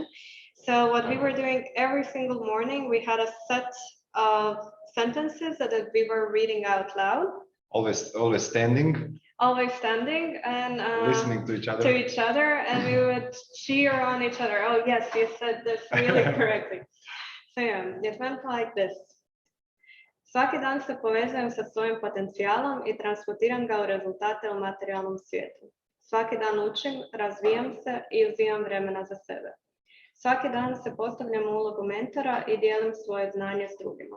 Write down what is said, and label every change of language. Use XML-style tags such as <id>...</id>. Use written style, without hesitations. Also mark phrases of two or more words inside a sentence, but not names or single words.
<en>So what we were doing every single morning, we had a set of sentences that we were reading out loud. Always standing. Always standing and listening to each other. And we would cheer on each other. Oh yes, you said this really correctly. So yeah, it went like this.</en> <hr>Svaki dan se povezujem sa svojim potencijalom I transmutiram ga u rezultate u materijalnom svijetu. Svaki dan učim, razvijam se I uzimam vremena za sebe. Svaki dan se postavljam u ulogu mentora I dijelim svoje znanje s drugima.</hr>